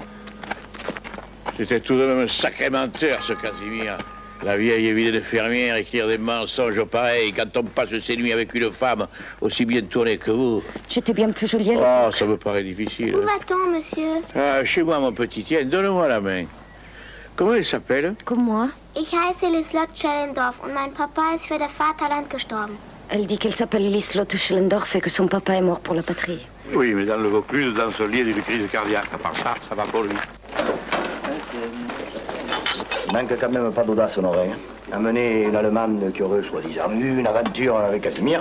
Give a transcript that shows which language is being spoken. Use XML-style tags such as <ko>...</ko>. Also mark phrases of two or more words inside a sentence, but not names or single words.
<fr>C'était tout de même un sacré menteur, ce Casimir. La vieille et vilaine fermière écrire des mensonges pareils quand on passe ses nuits avec une femme aussi bien tournée que vous. J'étais bien plus jolie. Oh, ça me paraît difficile. Où va-t-on, monsieur? Ah, chez moi, mon petit. Tiens, donne-moi la main. Comment elle s'appelle? Comme moi.</fr> <de>Ich heiße Lislott Schellendorf und mein Papa ist für das Vaterland gestorben.</de> <fr>Elle dit qu'elle s'appelle Liselotte Schellendorf et que son papa est mort pour la patrie. Oui, mais dans le Vaucluse, dans ce lit d'une crise cardiaque. À part ça, ça va pour lui. Il manque quand même pas d'audace, Honorin. Amener une Allemande qui aurait soi-disant eu une aventure avec Casimir.</fr>